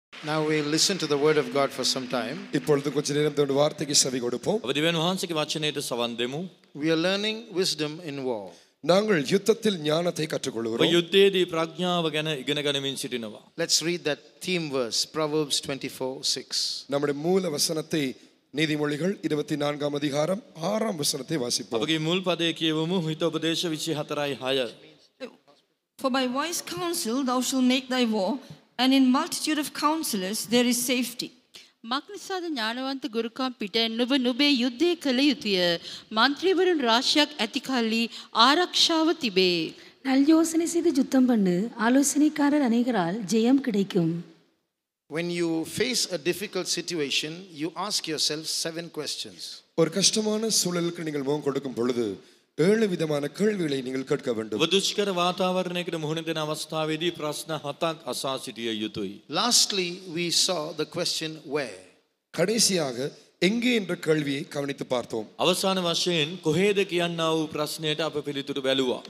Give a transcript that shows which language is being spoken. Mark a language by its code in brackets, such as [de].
[en] Now we'll listen to the word of God for some time. [ta] இப்பொழுது கொஞ்ச நேரம் தேவனுடைய வார்த்தைக்கு செவி கொடுப்போம். [si] අපි දෙවියන් වහන්සේගේ වචනයට සවන් දෙමු. [en] We are learning wisdom in war. [ta] நாங்கள் யுத்தத்தில் ஞானத்தை [si] ඔබ [ta] கற்றுக்கொள்கிறோம். [si] යුද්ධයේදී ප්‍රඥාව ගැන ඉගෙන ගනිමින් සිටිනවා. [en] Let's read that theme verse, Proverbs 24:6. [ta] நம்முடைய மூல வசனத்தை நீதிமொழிகள் 24ஆம் அதிகாரம் 6ஆம் வசனத்தை வாசிப்போம். [si] අපගේ මුල් පදයේ කියවමු හිතෝපදේශ 24:6. [en] For by wise counsel thou shalt make thy war, and in multitude of counselors there is safety. [si] මක්නිසාද ඥානවන්ත ගුරුකම් පිට නුඹ නුඹේ යුද්ධය කළ යුතුය. මන්ත්‍රීවරුන් රාශියක් ඇති කල්ලි ආරක්ෂාව තිබේ. [ta] நல் யோசனை செய்து யுத்தம் பண்ணு, ஆலோசனைக்காரர் அநேகரால் ஜெயம் கிடைக்கும். [en] When you face a difficult situation, you ask yourself 7 questions. [ta] ஒரு கஷ்டமான சூழலுக்கு நீங்கள் முகம் கொடுக்கும் பொழுது 7 விதமான கேள்விகளை நீங்கள் கேட்க வேண்டும். [si] ඔබ දුෂ්කර වාතාවරණයකට මුහුණ දෙන අවස්ථාවේදී ප්‍රශ්න 7ක් අසා සිටිය යුතුයි. [en] Lastly, we saw the question where. [ta] கடைசியாக எங்கே என்ற கேள்வியை கவனித்து பார்த்தோம். [si] අවසාන වශයෙන් කොහේද කියනා වූ ප්‍රශ්නයට අප පිළිතුරු බැලුවා.